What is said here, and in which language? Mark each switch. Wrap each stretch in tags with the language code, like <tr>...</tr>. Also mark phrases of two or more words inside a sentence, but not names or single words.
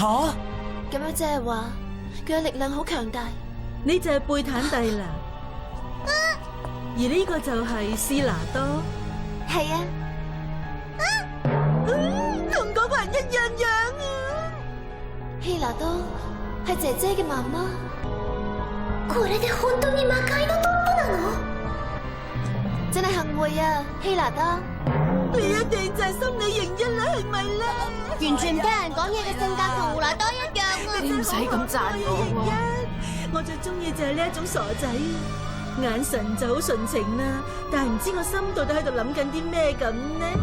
<yue>咁樣即係話佢嘅力量好強大。你就係貝坦蒂啦，而呢個就係斯拿多。係啊，同嗰個人一樣樣啊！希拿多係姐姐嘅媽媽。</yue> <ja>これで本當に魔界のトップなの？</ja> <yue>真係幸會啊，希拿多。你一定就係心理型1啦，係咪咧？完全聽人講嘢嘅性格同胡拿多一樣啊！你唔使咁讚我我最中意就係呢一種傻仔，眼神就好純情啦，但係唔知我心到底喺度諗緊啲咩咁呢？</yue>